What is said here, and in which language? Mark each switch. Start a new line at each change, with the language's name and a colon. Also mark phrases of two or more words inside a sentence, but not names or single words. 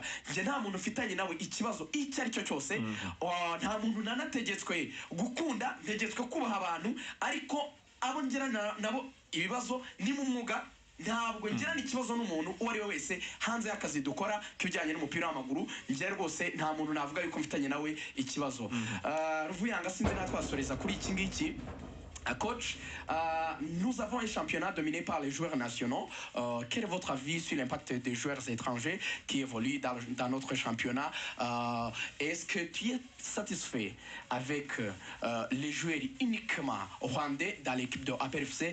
Kinyarwanda: Njye nta muntu ufitanye nawe ikibazo icyo ari cyo cyose, nta muntu nanategetswe gukunda, ntegetswe kubaha abantu, ariko abo ngirana nabo ibibazo ni mu mwuga. Ntabwo ngirana ikibazo n'umuntu uwo ari we wese hanze y'akazi dukora k'ibijyanye n'umupira w'amaguru. Njye rwose nta muntu navuga yuko mfitanye nawe ikibazo. Ruvuyanga, sinzi natwasoreza kuri iki ngiki.
French: Coach, nous avons un championnat dominé par les joueurs nationaux. Quel est votre avis sur l'impact des joueurs étrangers qui évoluent dans notre championnat? Est-ce que tu es satisfait avec les joueurs uniquement rwandais dans l'équipe de APRFC?